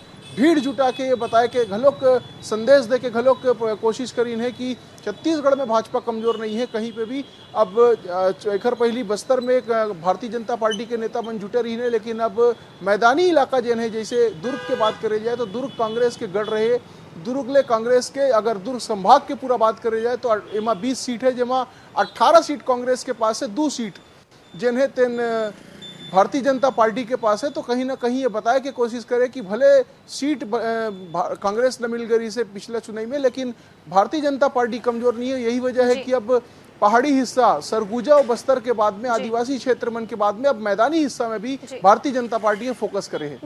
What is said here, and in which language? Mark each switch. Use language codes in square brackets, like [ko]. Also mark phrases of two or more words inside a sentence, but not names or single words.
[hne] भीड़ जुटा के ये बताए के घलोक संदेश दे के घलोक कोशिश करी है कि छत्तीसगढ़ में भाजपा कमजोर नहीं है कहीं पे भी। अब एकर पहली बस्तर में भारतीय जनता पार्टी के नेता मन जुटे रही है, लेकिन अब मैदानी इलाका जन है, जैसे दुर्ग के बात करे जाए तो दुर्ग कांग्रेस के गढ़ रहे। दुर्ग ले कांग्रेस के अगर दुर्ग संभाग के पूरा बात करे जाए तो एमा 20 सीट है, जेमा 18 सीट कांग्रेस के पास है, 2 सीट जिन है तेन भारतीय जनता पार्टी के पास है। तो कहीं ना कहीं ये बताए कि कोशिश करे कि भले सीट कांग्रेस न मिल गई से पिछले चुनाव में, लेकिन भारतीय जनता पार्टी कमजोर नहीं है। यही वजह है कि अब पहाड़ी हिस्सा सरगुजा और बस्तर के बाद में आदिवासी क्षेत्र मन के बाद में अब मैदानी हिस्सा में भी भारतीय जनता पार्टी फोकस करे है।